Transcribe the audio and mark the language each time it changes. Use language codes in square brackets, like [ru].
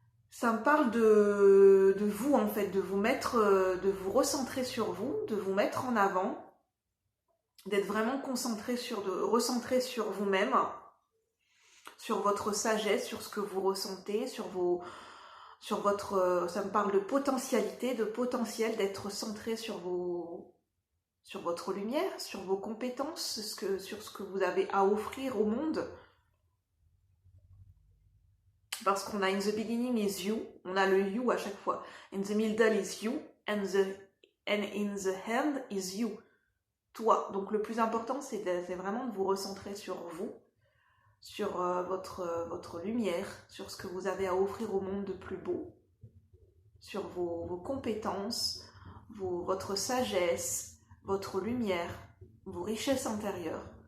[fr] Ça me parle de vous, en fait, de vous recentrer sur vous, de vous mettre en avant, d'être vraiment recentrer sur vous-même, sur votre sagesse, sur ce que vous ressentez, ça me parle de potentialité, de potentiel, d'être centré sur votre lumière, sur vos compétences, sur ce que vous avez à offrir au monde. Parce qu'on a [en] in the beginning is you, [fr] on a le [en] you [fr] à chaque fois. [en] In the middle is you, and in the end is you. [fr] Toi. Donc le plus important, c'est vraiment de vous recentrer sur vous, sur votre lumière, sur ce que vous avez à offrir au monde de plus beau, sur vos compétences, votre sagesse, votre lumière, vos richesses intérieures.